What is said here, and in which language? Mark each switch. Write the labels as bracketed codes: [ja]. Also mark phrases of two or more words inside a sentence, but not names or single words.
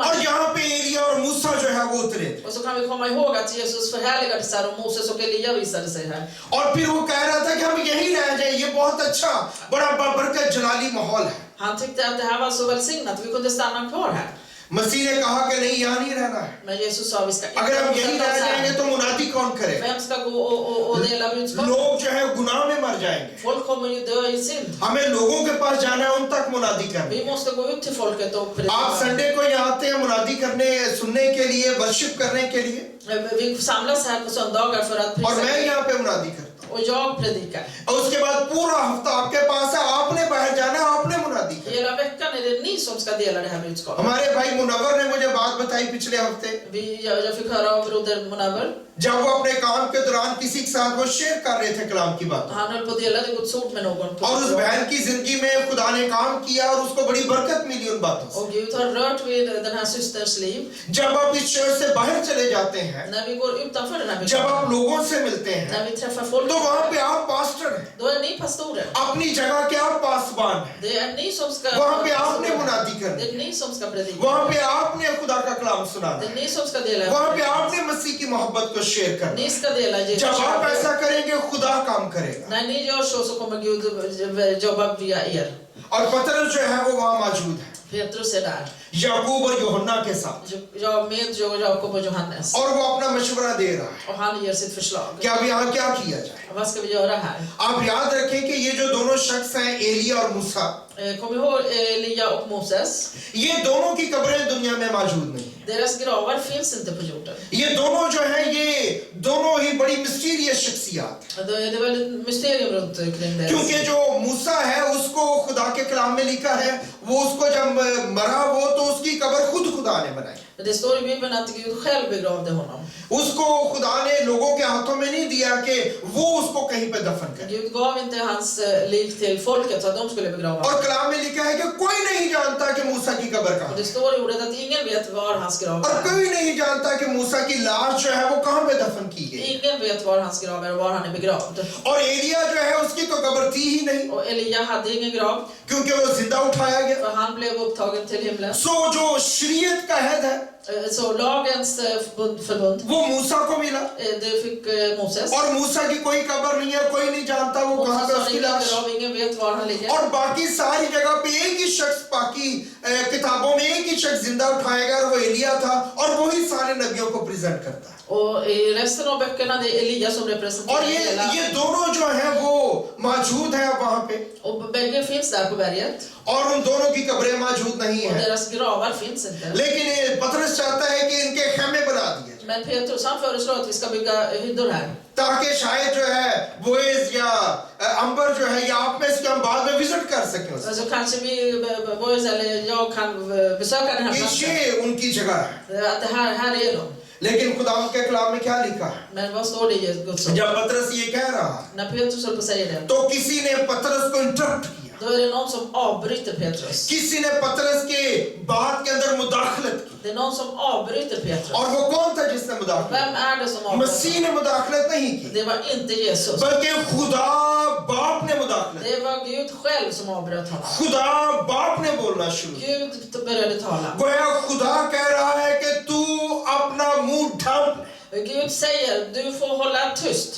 [ur] اور یہاں پہ ایلیا اور موسیٰ جو ہے وہ اترے. [sv] Och så kan vi komma ihåg att Jesus förhärligades här och Moses och Elia visade sig här. [ur] اور پھر وہ کہہ رہا تھا کہ ہم یہیں رہ جائیں، یہ بہت اچھا بڑا برکت جلالی ماحول ہے. [sv] Han tyckte att det här var så välsignat, vi kunde stanna kvar här. [ur] مسیح نے کہا کہ نہیں، یہاں نہیں رہنا ہے. [sv] Men Jesus sa vi ska inte [ur] اگر ہم یہیں [sv] bosätta [ur] रह [sv] oss [ur] जाएंगे [sv] här. [ur] تو منادی کون کرے گا? [sv] Vem ska gå och dela budskapet? [ur] لوگ جو ہے گناہ میں مر جائیں گے. [sv] Folk kommer ju dö i synd. [ur] ہمیں لوگوں کے پاس جانا ہے، ان تک منادی کرنی [sv] Vi [ur] है. [sv] måste gå ut till folket och [ur] आप [sv] predika. [ur] سنڈے کو یہاں آتے ہیں منادی کرنے، سننے کے لیے، ورشپ کرنے کے لیے, [sv] Vi samlas här på söndagar för att [ur] اور میں [sv] prisa [ur] یہاں پہ منادی کرتا ہوں. [sv] och jag predikar. [ur] اور اس کے بعد پورا ہفتہ آپ کے پاس ہے، آپ نے باہر جانا، آپ نے منادی کرنا. [sv] Hela veckan är det ni som ska dela det här budskapet. [ur] ہمارے بھائی منور نے مجھے بات بتائی پچھلے ہفتے, [sv] Jag fick höra av broder Munaver. [ur] جب وہ اپنے کام کے دوران کسی کے ساتھ وہ شیئر کر رہے تھے کلام کی بات, [sv] Han höll på att dela det Guds ord med någon. [ur] اور اس بہن کی زندگی میں خدا نے کام کیا اور اس کو بڑی برکت ملی ان باتوں سے. [sv] Och Gud har rört vid den här systerns liv. [ur] جب آپ اس چرچ سے باہر چلے جاتے ہیں, [sv] När vi går utanför den här [ur] जब [sv] bygden, [ur] آپ لوگوں سے ملتے ہیں, [sv] när vi träffar folk, [ur] تو وہاں پہ آپ پاسٹر ہیں. [sv] då är ni pastorer. [ur] اپنی جگہ کے آپ پاسبان ہیں. [sv] Det är ni som ska [ur] وہاں پہ آپ نے منادی [sv] Det [ur] करनी, [sv] är ni som ska predika. [ur] وہاں پہ آپ نے خدا کا کلام سنانا, [sv] Det är ni som ska dela. [ur] وہاں پہ آپ نے مسیح کی محبت کو شیئر کرنا. [sv] Ni ska dela Jesus. [ur] جب آپ ایسا کریں گے خدا کام کرے گا. [sv] När ni gör så kommer Gud jobba via er. [ur] اور پطرس جو ہے وہ وہاں موجود ہے, [sv] Petrus är där. [ur] یعقوب اور یوحنا کے ساتھ, [sv] Jag med Jakob och Johannes. [ur] اور وہ اپنا مشورہ دے رہا ہے [sv] Och han ger sitt förslag. [ur] کہ اب یہاں کیا کیا جائے. [sv] Vad ska vi göra här? [ur] آپ یاد رکھیں کہ یہ جو دونوں شخص ہیں، ایلیا اور موسیٰ, [sv] Kom ihåg Elia och Moses. [ur] یہ دونوں کی قبریں دنیا میں موجود نہیں ہے. [sv] Deras gravar finns inte på jorden. [ur] یہ دونوں جو ہے یہ دونوں ہی بڑی مسٹیریس شخصیات ہیں. [sv] Det är väl ett mysterium runt kring det. [ur] کیونکہ جو موسیٰ ہے اس کو خدا کے کلام میں لکھا ہے، وہ اس کو جب مرا وہ تو اس کی قبر خود خدا نے بنائی. [sv] Det står i Bibeln att Gud själv begravde honom. [ur] اس کو خدا نے لوگوں کے ہاتھوں میں نہیں دیا کہ وہ اس کو کہیں پہ دفن کرے. [sv] Gud gav inte hans lik till folket så att de skulle begrava [ur] और [sv] honom. [ur] کلام میں لکھا ہے کہ کوئی نہیں جانتا کہ موسیٰ کی قبر کہاں [sv] Och [ur] है. [sv] det står i ordet att ingen vet var hans grav [ur] और [sv] är. [ur] کوئی نہیں جانتا کہ موسیٰ کی لاش جو ہے وہ کہاں پہ دفن کی گئی. [sv] Ingen vet var hans grav är och var han är begravd. [ur] اور ایلیا جو ہے اس کی تو قبر تھی ہی نہیں, [sv] Och Elia hade ingen grav [ur] کیونکہ وہ زندہ اٹھایا گیا. [sv] för han blev upptagen till himlen. [ur] سو جو شریعت کا عہد ہے [sv] Så lagens förbund, [ur] وہ موسیٰ کو ملا, [sv] det fick Moses. [ur] اور موسیٰ کی کوئی قبر نہیں ہے، کوئی نہیں جانتا وہ کہاں [sv] Moses [ur] पे [sv] har [ur] उसकी [sv] ingen [ur] लाश. [sv] grav, ingen vet var han ligger. [ur] اور باقی ساری جگہ پہ ایک ہی شخص، باقی کتابوں میں ایک ہی شخص زندہ اٹھایا گیا اور وہ ایلیا تھا، اور وہی سارے نبیوں کو ریپریزنٹ کرتا ہے [sv] Och i resten av böckerna det är Elia som [ur] और [sv] representerar hela. [ur] یہ دونوں جو ہے وہ موجود ہے وہاں پہ [sv] Och bägge finns där på berget. [ur] اور ان دونوں کی قبریں موجود نہیں [sv] Och [ur] है [sv] deras gravar finns inte. [ur] لیکن یہ پطرس چاہتا ہے کہ ان کے خیمے بنا دیے جائیں [sv] Men Petrus han föreslår att vi ska bygga hyddor här. [ur] تاکہ شاید جو ہے بوعز یا امبر جو ہے یا آپ میں سے ہم بعد میں وزٹ کر سکیں اسے. [sv] Så kanske vi, Boris eller jag kan besöka den här [ur] कि [sv] platsen. [ur] یہ ان کی جگہ ہے [sv] Att det här är de. [ur] لیکن خدا کے کلام میں کیا لکھا ہے [sv] Men vad står det i Guds ord? [ur] جب پطرس یہ کہہ رہا ہے [sv] När Petrus håller på att säga det, [ur] تو کسی نے پطرس کو انٹرپٹ کیا [sv] då är det någon som avbryter Petrus. [ur] کسی نے پطرس کے بات کے اندر مداخلت کی [sv] Det är någon som avbryter Petrus. [ur] اور وہ کون تھا جس نے مداخلت [sv] Vem är det som avbryter? [ur] مسیح نے مداخلت نہیں کی [sv] Det var inte Jesus. [ur] بلکہ خدا باپ نے مداخلت [sv] Det var Gud själv som avbröt honom. [ur] خدا باپ نے بولنا شروع کیا [sv] Gud började tala. [ur] گویا خدا کہہ رہا ہے کہ تو اپنا منہ ڈھانپ لے [sv] Gud säger, du får hålla tyst.